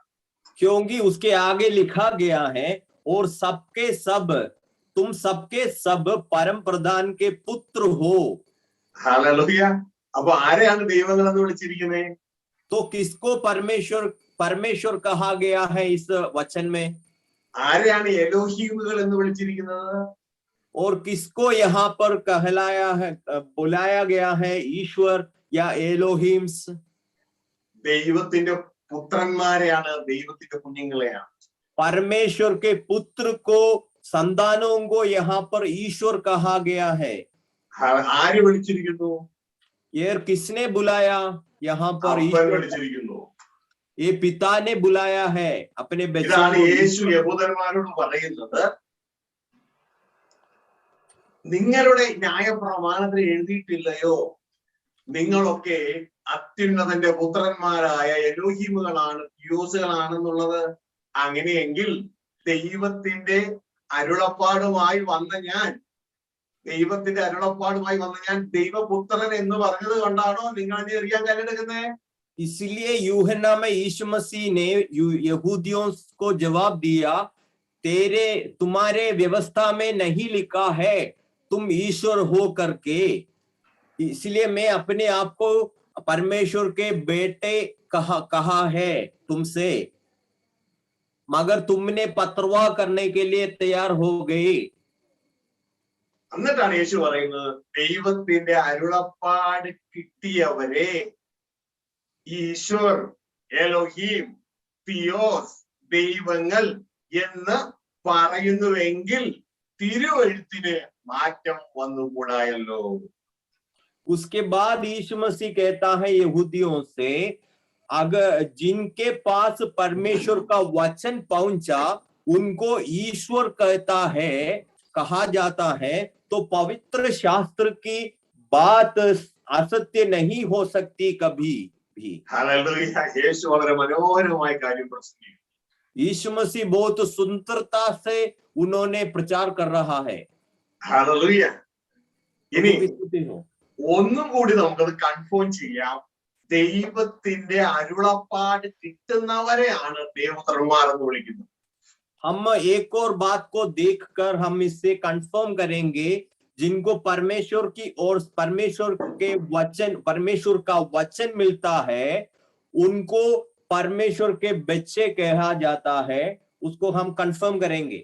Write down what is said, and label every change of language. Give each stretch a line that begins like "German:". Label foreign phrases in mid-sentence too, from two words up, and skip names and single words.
Hindi: क्योंकि उसके आगे लिखा गया है और सबके सब तुम सबके सब परम प्रधान के पुत्र हो. हालेलुया.
Malayalam: അപ്പൊ ആരെയാണ് ദൈവങ്ങൾ എന്ന് വിളിച്ചിരിക്കുന്നത്?
Hindi: तो किसको परमेश्वर कहा गया है इस वचन में?
Malayalam: ആരെയാണ് എലോഹീമുകൾ എന്ന് വിളിച്ചിരിക്കുന്നത്?
Hindi: और किसको यहाँ पर बुलाया गया है ईश्वर या एलोहिम्स?
Malayalam: ദൈവത്തിന്റെ പുത്രന്മാരെയാണ്, ദൈവത്തിന്റെ കുഞ്ഞുങ്ങളെയാണ്.
Hindi: परमेश्वर के पुत्र को संतानों को यहाँ पर ईश्वर कहा गया है.
Malayalam: ആര് വിളിച്ചിരിക്കുന്നു?
Hindi: ये किसने बुलाया? यहाँ पर
Malayalam: ईश्वर വിളിച്ചിരിക്കുന്നു.
Hindi: ये पिता ने बुलाया है अपने बच्चे
Malayalam: ഇതാണ് യേശു യഹൂദന്മാരോട് പറയുന്നത്. നിങ്ങളുടെ ന്യായപ്രമാണത്തിൽ എഴുതിയിട്ടില്ലയോ നിങ്ങളൊക്കെ അത്യുന്നതന്റെ പുത്രന്മാരായ എലോഹീമുകളാണ്, തിയോസുകളാണെന്നുള്ളത്? അങ്ങനെയെങ്കിൽ ദൈവത്തിന്റെ അരുളപ്പാടുമായി വന്ന ഞാൻ ദൈവത്തിന്റെ അരുളപ്പാടുമായി വന്ന് ഞാൻ ദൈവപുത്രൻ എന്ന് പറഞ്ഞത് കൊണ്ടാണോ നിങ്ങൾ എറിയാൻ കല്ലെടുക്കുന്നത്?
Hindi: इसलिए यूहन्ना में यीशु मसीह ने यहूदियों को जवाब दिया, तुम्हारे व्यवस्था में नहीं लिखा है तुम ईश्वर हो करके, इसलिए मैं अपने आप को परमेश्वर के बेटे कहा है तुमसे, मगर तुमने पत्रवाह करने के लिए तैयार हो गए।
Malayalam: എന്നിട്ടാണ് യേശു പറയുന്നത്, ദൈവത്തിന്റെ അരുളപ്പാട് കിട്ടിയവരെ ഈശ്വർ, എലോഹീം, തിയോസ്, ദൈവങ്ങൾ എന്ന് പറയുന്നുവെങ്കിൽ തിരുവെഴുത്തിന് മാറ്റം വന്നുകൂടായല്ലോ.
Hindi: उसके बाद यीशु मसीह कहता है यहूदियों से, अगर जिनके पास परमेश्वर का वचन पहुंचा उनको ईश्वर कहा जाता है, तो पवित्र शास्त्र की बात असत्य नहीं हो सकती कभी भी।
Malayalam: ഹല്ലേലൂയ. യേശു വളരെ മനോഹരമായ കാര്യം പ്രസംഗിക്കുന്നു.
Hindi: यीशु मसीह बहुत सुंदरता से उन्होंने प्रचार कर रहा है।
Malayalam: ഹല്ലേലൂയ. ഇനി ഒന്നും കൂടി നമുക്കത് കൺഫേം ചെയ്യാം. ദൈവത്തിന്റെ അരുളപ്പാട് കിട്ടുന്നവരെയാണ് ദേവപുത്രന്മാർ എന്ന് വിളിക്കുന്നത്.
Hindi: हम एक और बात को देखकर हम इससे कंफर्म करेंगे, जिनको परमेश्वर की और परमेश्वर का वचन मिलता है उनको परमेश्वर के बच्चे कहा जाता है, उसको हम कंफर्म करेंगे।